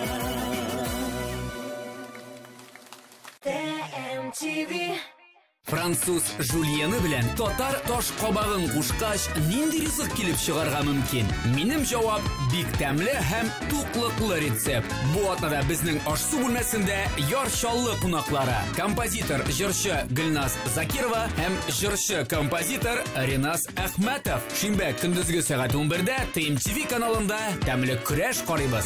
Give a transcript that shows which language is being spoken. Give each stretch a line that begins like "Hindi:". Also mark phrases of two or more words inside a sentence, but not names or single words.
Tatar: TMTV. Француз Жульені білен татар таш қабағын қушқаш нинди ризық келіп шығарға мүмкін? Минем жауап бик тәмле һәм туклыклы рецепт. Бу атнада безнең аш-су бүлмәсендә яршаллы кунаклары. Композитор, җырчы Гөлназ Закирова һәм җырчы композитор Ринас Әхмәтов. Шимбә көндезге сәгать 11-дә TMTV каналында тәмле көрәш карыйбыз.